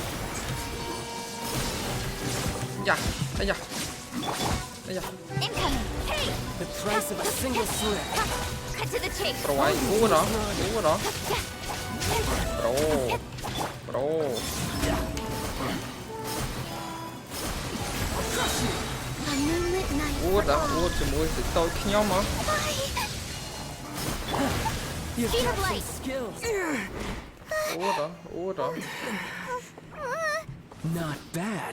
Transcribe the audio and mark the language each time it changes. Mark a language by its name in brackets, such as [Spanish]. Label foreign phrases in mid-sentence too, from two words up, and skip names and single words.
[English] Incoming. Hey! The price of a single slip. Cut to the chase. Bro, A moonlit night. [Khmer] អូតជាមួយសិតូចខ្ញុំហ៎ [English] You've Speed got of some light. skills. [Khmer] អូត [English] Not bad.